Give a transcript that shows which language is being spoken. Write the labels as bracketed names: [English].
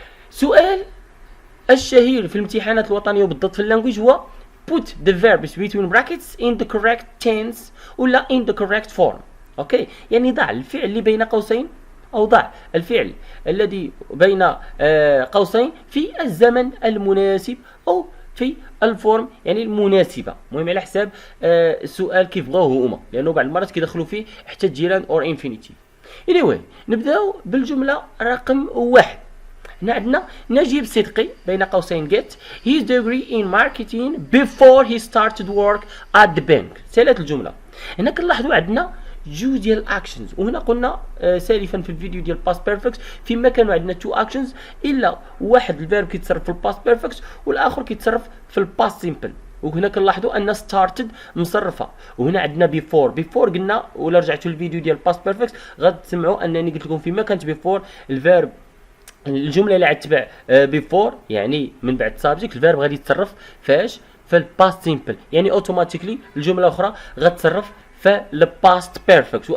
[Arabic] سؤال الشهير في الامتحانات الوطنية وبالضبط في اللانجويج هو [English] put the verbs between brackets in the correct tense [Arabic] ولا [English] in the correct form. [Arabic] اوكي، يعني ضع الفعل اللي بين قوسين، او ضع الفعل الذي بين قوسين في الزمن المناسب او في الفورم يعني المناسبه. المهم على حساب السؤال كيف بغاوه هما، لانه بعض المرات كيدخلوا فيه حتى جيران اور انفينيتيف. anyway نبداو بالجمله رقم 1. هنا عندنا نجيب صدقي بين قوسين [English] get his degree in marketing before he started work at the bank. [Arabic] سالت الجملة. هنا كنلاحظوا عندنا جوج ديال الاكشنز، وهنا قلنا سالفا في الفيديو ديال past perfect فيما كانوا عندنا 2 اكشنز، الا واحد الفيرب كيتصرف في الباست بيرفكت والاخر كيتصرف في الباست سيمبل. وهنا كنلاحظوا ان started مصرفه، وهنا عندنا before قلنا، ولا رجعتوا للفيديو ديال past perfect غتسمعوا انني قلت لكم فيما كانت before الفيرب الجمله اللي غتتبع بيفور يعني من بعد سابجيكت، الفيرب غادي يتصرف فاش في الباست سيمبل، يعني اوتوماتيكلي الجمله الاخرى غتصرف في الباست بيرفكت.